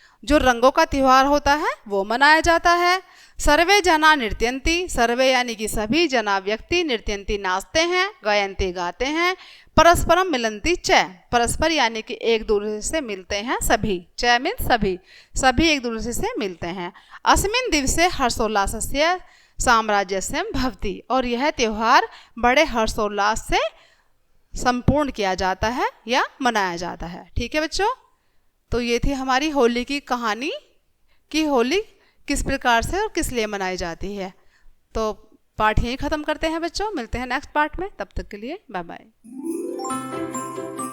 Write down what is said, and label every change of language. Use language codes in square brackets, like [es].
[hi] जो रंगों का त्यौहार होता है वो मनाया जाता है। [sa] सर्वे जना नृत्यंती। [hi] सर्वे यानी कि सभी जना व्यक्ति नृत्यंती नाचते हैं, गायंती गाते हैं। [sa] परस्परम मिलंती च। [hi] परस्पर यानी कि एक दूसरे से मिलते हैं सभी। च मीन्स सभी एक दूसरे से मिलते हैं। [sa] अस्मिन् दिवसे हर्षोल्लासस्य साम्राज्यस्यं भवति। [hi] और यह त्यौहार बड़े हर्षोल्लास से संपूर्ण किया जाता है या मनाया जाता है। ठीक है बच्चों, तो ये थी हमारी होली की कहानी कि होली किस प्रकार से और किस लिए मनाई जाती है। तो पाठ यहीं ख़त्म करते हैं बच्चों, मिलते हैं नेक्स्ट पार्ट में। तब तक के लिए बाय बाय।